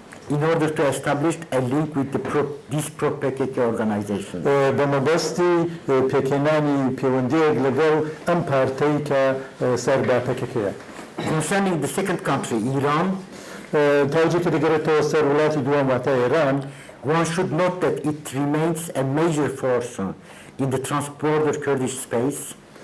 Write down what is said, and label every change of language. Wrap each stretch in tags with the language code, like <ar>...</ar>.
<en>in order to establish a link with these pro-PKK organizations.</en> <ckb>بە مەبەستی پێکێنانی پەیوەندیەک لەگەڵ ئەم پارتەی کە سەر با پەکەکەیە.</ckb> <en>Concerning the second country, Iran,</en> <ckb>تاوجی کە دەگەرێتەوە سەر وڵاتی دووەم واتە ئێران</ckb> <en>one should note that it remains a major force in the transborder Kurdish space.</en>